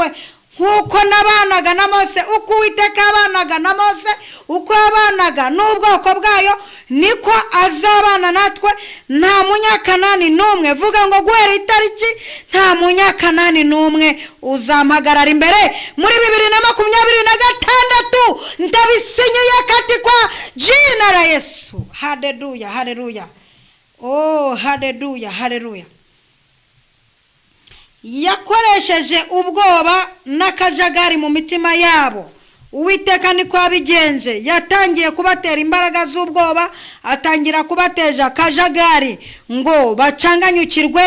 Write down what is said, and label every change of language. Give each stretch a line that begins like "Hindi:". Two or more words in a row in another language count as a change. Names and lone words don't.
Kinyarwanda: Nkuko nabanaga na Mose, uko Uwiteka yabanaga na Mose, uko yabanaga n'ubwoko bwayo, niko azabana natwe. Nta Munyakanani n'umwe. Vuga ngo guhera itariki nta Munyakanani n'umwe uzampagarara imbere. Muri 2026 ndabisinyiye
Swahili: kati kwa jina la Yesu.
Kinyarwanda: Haleluya, haleluya. Oh, haleluya, haleluya. Yakoresheje ubwoba n'akajagari mu mitima yabo. Uwiteka niko abigenje. Yatangiye kubatera imbaraga z'ubwoba, atangira kubateja akajagari ngo bacanganyukirwe.